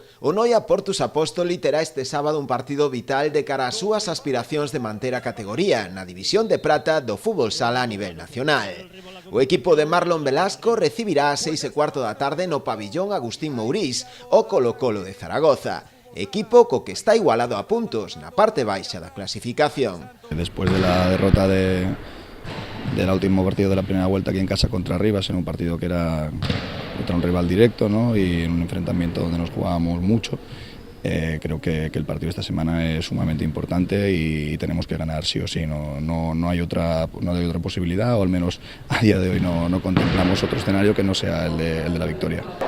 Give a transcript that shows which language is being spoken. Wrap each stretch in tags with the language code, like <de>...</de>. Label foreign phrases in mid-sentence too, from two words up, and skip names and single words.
<gl>O Noia Portus Apóstoli terá este sábado un partido vital de cara ás súas aspiracións de manter a categoría na división de prata do fútbol sala a nivel nacional. O equipo de Marlon Velasco recibirá a 6:15 da tarde no pabillón Agustín Mourís o Colo-Colo de Zaragoza. Equipo co que está igualado a puntos na parte baixa da clasificación.</gl> <es>Después de la derrota del último partido de la primera vuelta aquí en casa contra Rivas, en un partido que era contra un rival directo, ¿no? Y en un enfrentamiento donde nos jugábamos mucho, creo que el partido de esta semana es sumamente importante y tenemos que ganar sí o sí, no hay otra posibilidad, o al menos a día de hoy no contemplamos otro escenario que no sea el de la victoria.</es>